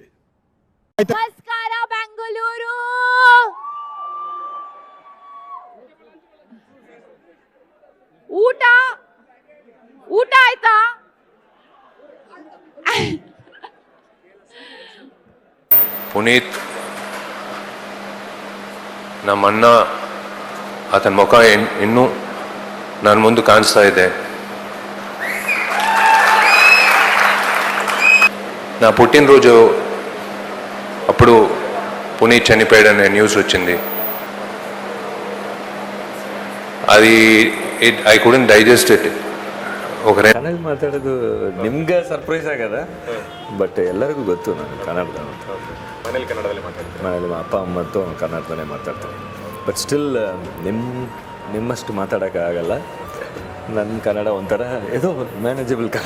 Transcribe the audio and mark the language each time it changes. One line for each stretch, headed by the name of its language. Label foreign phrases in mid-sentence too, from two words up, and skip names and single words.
Kannada: ನಮಸ್ಕಾರ ಬೆಂಗಳೂರು. ಊಟ ಆಯ್ತಾ? ಪುನೀತ್, ನಮ್ಮಣ್ಣ, ಆತನ ಮುಖ ಇನ್ನೂ ನನ್ನ ಮುಂದೆ ಕಾಣಿಸ್ತಾ ಇದೆ.
Telugu: నా పుట్టినరోజు అప్పుడు పునీత్ చనిపోయాడనే న్యూస్ వచ్చింది.
English: అది I couldn't digest it.
Kannada: ಕನ್ನಡ ಮಾತಾಡೋದು ನಿಮ್ಗೆ ಸರ್ಪ್ರೈಸ್ ಆಗದ, ಬಟ್ ಎಲ್ಲರಿಗೂ ಗೊತ್ತು ನಾನು ಕನ್ನಡದ. ಮನೇಲಿ ಅಪ್ಪ ಅಮ್ಮಂತೂ ಕನ್ನಡದಲ್ಲೇ ಮಾತಾಡ್ತಾರೆ.
English: but still
Kannada: ನಿಮ್ಮಷ್ಟು ಮಾತಾಡೋಕ್ಕಾಗಲ್ಲ. ನನ್ನ ಕನ್ನಡ ಒಂಥರ ಏನೋ ಮ್ಯಾನೇಜಬಲ್ ಕನ್ನಡ.